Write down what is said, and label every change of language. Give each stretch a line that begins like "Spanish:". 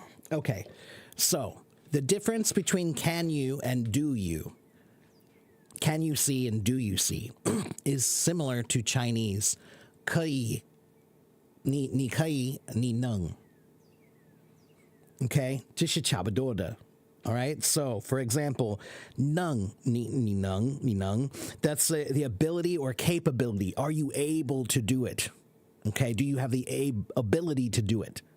English: Okay, so the difference between can you and do you, can you see and do you see, is similar to Chinese,
Chinese: 可以, 你可以, 你能. Okay, 这是差不多的.
English: All right, so for example,
Chinese: 能, 你能,
English: that's the ability or capability. Are you able to do it? Okay, do you have the ability to do it?